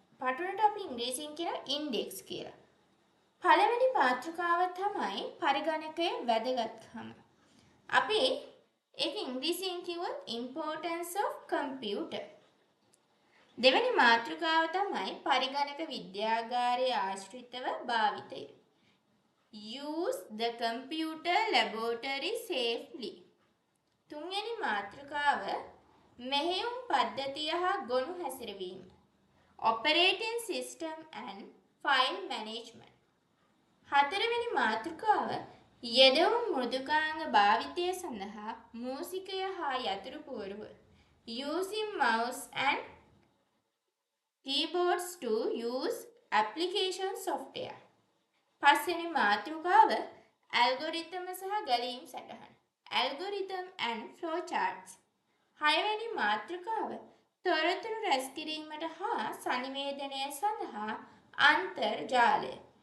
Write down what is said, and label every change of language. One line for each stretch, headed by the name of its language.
Sinhala: පාඩ 3ට අපි ඉංග්‍රීසියෙන් කියන ඉන්ඩෙක්ස් කියලා. පළවෙනි මාතෘකාව තමයි පරිගණකයේ වැදගත්කම. අපි ඒක ඉංග්‍රීසියෙන් කිව්වොත්
English: importance of computer.
Sinhala: දෙවෙනි මාතෘකාව තමයි පරිගණක විද්‍යාගාරයේ ආශ්‍රිතව භාවිතය.
English: Use the computer laboratory safely.
Sinhala: තුන්වෙනි මාතෘකාව මෙහෙයුම් පද්ධතිය හා ගොනු හැසිරවීම.
English: Operating system and file management.
Sinhala: හතරවෙනි මාතෘකාව යෙදවුම් මෘදුකාංග භාවිතය සඳහා මූසිකය හා යතුරු පුවරුව.
English: Using mouse and keyboards to use application software.
Sinhala: පස්වෙනි මාතෘකාව ඇල්ගොරිතම සහ ගැලීම් සටහන්.
English: Algorithm and flow charts.
Sinhala: හයවෙනි මාතෘකාව තොරතුරු රැස් කිරීමට හා සංවේදනය සඳහා අන්තර්ජාලය.